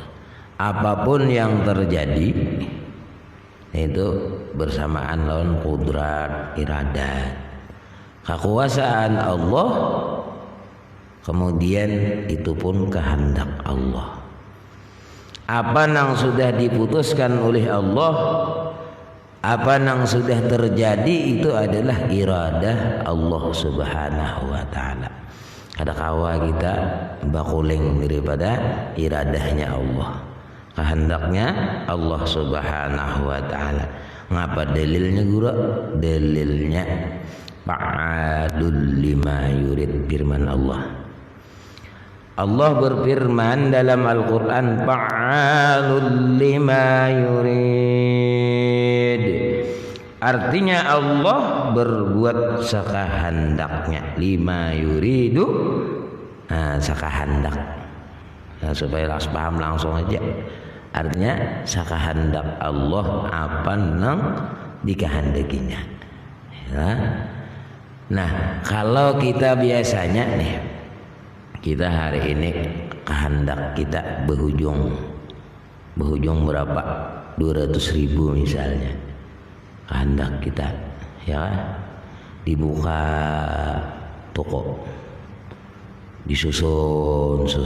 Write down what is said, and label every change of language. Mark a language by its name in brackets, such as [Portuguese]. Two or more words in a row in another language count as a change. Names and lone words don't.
[Indonesian] Apapun yang terjadi itu bersamaan lawan kudrat, iradat, kekuasaan Allah, kemudian itu pun kehendak Allah. Apa yang sudah diputuskan oleh Allah, apa yang sudah terjadi, itu adalah iradah Allah [Arabic] سبحانه وتعالى. [Banjar] Kada kawa kita bakuling daripada iradahnya Allah, kehendaknya Allah [Arabic] سبحانه وتعالى. [Banjar] Ngapa dalilnya guru? [Indonesian] Dalilnya [Arabic] فعال لما يريد, [Indonesian] firman Allah. Allah berfirman dalam Al-Qur'an, [Arabic] فعال لما يريد. [Banjar] Artinya Allah berbuat sakahandaknya. [Arabic] لما يريد, sakahandak. [Banjar] Nah, supaya paham langsung aja. Artinya sakahandak Allah apa nang dikehendakinya. [Indonesian] Ya. Nah, kalau kita biasanya nih, kita hari ini kehendak kita berujung berapa? 200.000 misalnya. Kehendak kita, ya, dibuka toko, disusun.